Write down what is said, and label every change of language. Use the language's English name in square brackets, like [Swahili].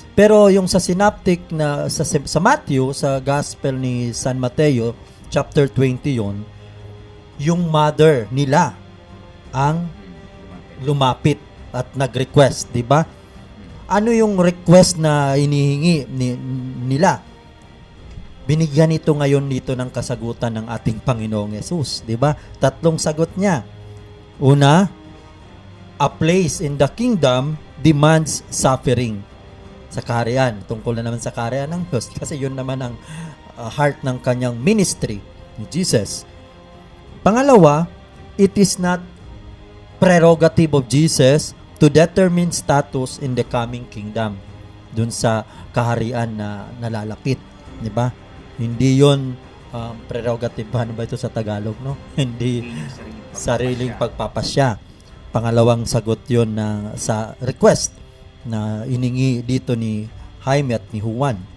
[Filipino] Pero yung sa synoptic na sa Matthew, sa Gospel ni San Mateo, chapter 20 yon, yung mother nila ang lumapit at nag-request, di ba? Ano yung request na inihingi nila? Binigyan ito ngayon dito ng kasagutan ng ating Panginoong Yesus, di ba? 3 sagot niya. [English] Una, a place in the kingdom demands suffering. [Filipino] Sa kaharian, tungkol na naman sa kaharian ng Diyos kasi yun naman ang heart ng kanyang ministry ni Jesus. [English] Pangalawa, it is not prerogative of Jesus to determine status in the coming kingdom. [Filipino] dun sa kaharian na nalalapit, di ba? Hindi yon prerogative, ano ba ito sa Tagalog, no? Hindi sariling pagpapasya. Pangalawang sagot yon na sa request na iningi dito ni Jaime at ni Juan.